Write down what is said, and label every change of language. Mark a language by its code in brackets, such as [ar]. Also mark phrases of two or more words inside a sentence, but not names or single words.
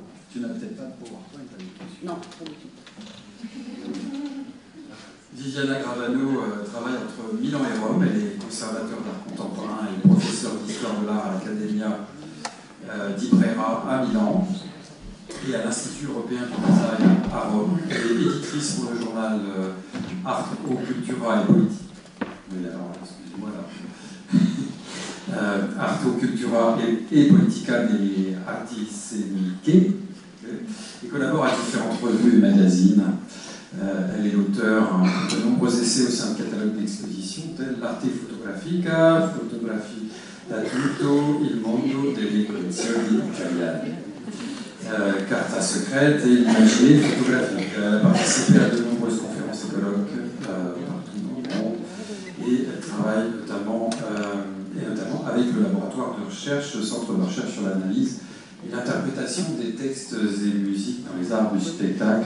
[fr] Tu n'as peut-être pas de PowerPoint avec toi? Non, pas du tout. Viviana Gravano travaille entre Milan et Rome. Elle est conservateur d'art contemporain et professeure d'histoire de l'art à l'Accademia di Brera à Milan et à l'Institut européen du design à Rome. Elle est éditrice pour le journal Art o Cultura e Politica. Oui, alors, excusez-moi là. Art o Cultura e Politica degli Artiseniche et collabore à différentes revues et magazines. Elle est l'auteur de nombreux essais au sein de catalogues d'expositions tels l'Arte Fotografica, Fotografi d'Adulto, Il Mondo delle Collezioni Italiane, Carta Secrète et l'imagerie photographique. Elle a participé à de nombreuses conférences et colloques partout dans le monde et elle travaille notamment avec le laboratoire de recherche, le Centre de recherche sur l'analyse et l'interprétation des textes et musiques dans les arts du spectacle.